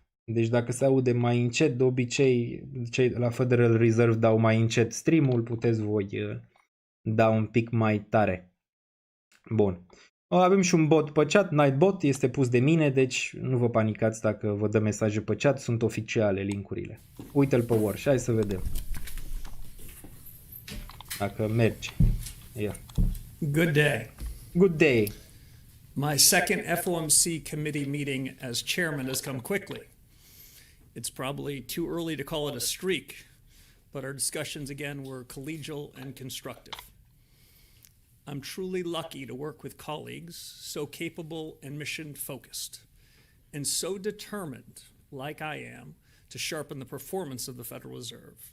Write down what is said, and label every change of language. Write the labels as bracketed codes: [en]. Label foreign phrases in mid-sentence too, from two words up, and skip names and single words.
[ro] Deci dacă se aude mai încet, de obicei cei la Federal Reserve dau mai încet stream-ul, puteți voi da un pic mai tare. Bun. Avem și un bot pe chat, Nightbot, este pus de mine, deci nu vă panicați dacă vă dă mesaje pe chat, sunt oficiale linkurile. Uite-l pe Warsh, hai să vedem. dacă mergi. [en] Yeah. Good day. Good day. My second FOMC committee meeting as chairman has come quickly. It's probably too early to call it a streak, but our discussions again were collegial and constructive. I'm truly lucky to work with colleagues so capable and mission focused, and so determined, like I am, to sharpen the performance of the Federal Reserve.